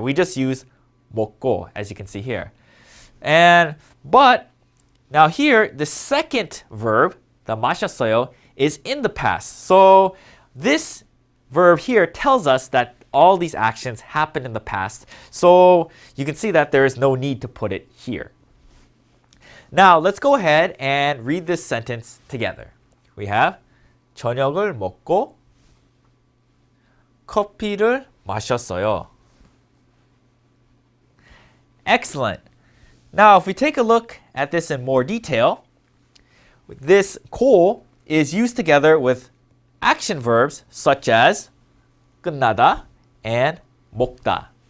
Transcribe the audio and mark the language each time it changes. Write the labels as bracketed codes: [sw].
[en] We just use 먹고, as you can see here. But now here, the second verb, the 마셨어요, is in the past. So this verb here tells us that all these actions happened in the past. So you can see that there is no need to put it here. Now let's go ahead and read this sentence together. We have [ko] 저녁을 먹고 커피를 마셨어요. [en] Excellent. Now, if we take a look at this in more detail, this 고 is used together with action verbs such as 끝나다 and 먹다.